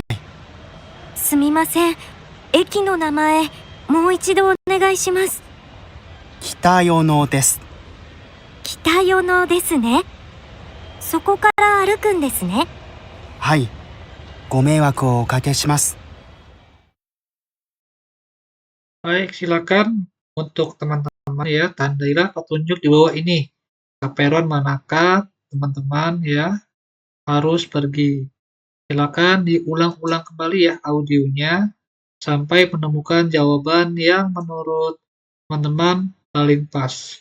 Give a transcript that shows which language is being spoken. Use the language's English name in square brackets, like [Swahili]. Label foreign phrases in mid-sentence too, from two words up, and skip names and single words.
[Japanese] すみません。駅の名前、もう一度お願いします。北与野です。北与野ですね。そこから歩くんですね。はい。ご迷惑をおかけします。 [Indonesian] Baik, silakan untuk teman-teman ya, tandailah petunjuk di bawah ini. Ke peron manakah teman-teman ya harus pergi. Silakan diulang-ulang kembali ya audionya sampai menemukan jawaban yang menurut teman-teman paling pas.